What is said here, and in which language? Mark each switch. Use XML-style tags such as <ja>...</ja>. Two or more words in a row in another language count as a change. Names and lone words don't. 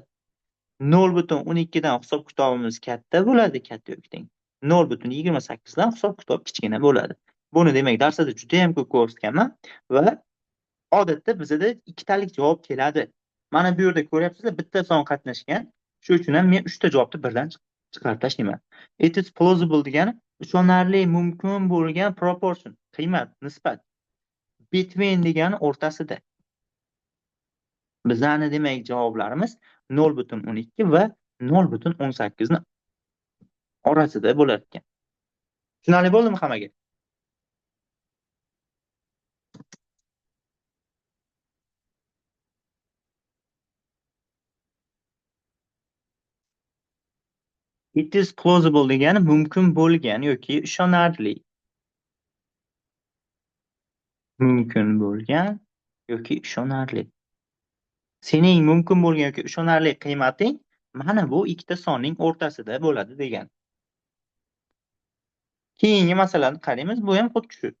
<uz>0.12 dan hisob-kitobimiz katta bo'ladi, katta yoki teng. 0.28 dan hisob-kitob kichkina bo'ladi. Buni demak darsda juda ham ko'p ko'rsatganman va odatda bizda ikkitalik javob keladi. Mana bu yerda ko'ryapsizlar, bitta son qatnashgan. Shuning uchun ham men 3 ta javobni birdan chiqarib tashlayman.</uz> <en>It is plausible</en> <uz>degani ishonarli mumkin bo'lgan proportion, qiymat, nisbat. Between degani o'rtasida. Bizani demak javoblarimiz 0.12 va 0.18 ni orasida bo'lar ekan. Tushunarli bo'ldimi hammaga?</uz> <en>It is plausible</en> <uz>degani mumkin bo'lgan yoki ishonarli. Mumkin bo'lgan yoki ishonarli. Sening mumkin bo'lgan yoki ishonarli qiymating mana bu ikkita sonning o'rtasida bo'ladi degan. Keyingi masalani qaraymiz, bu ham xuddi shu.</uz>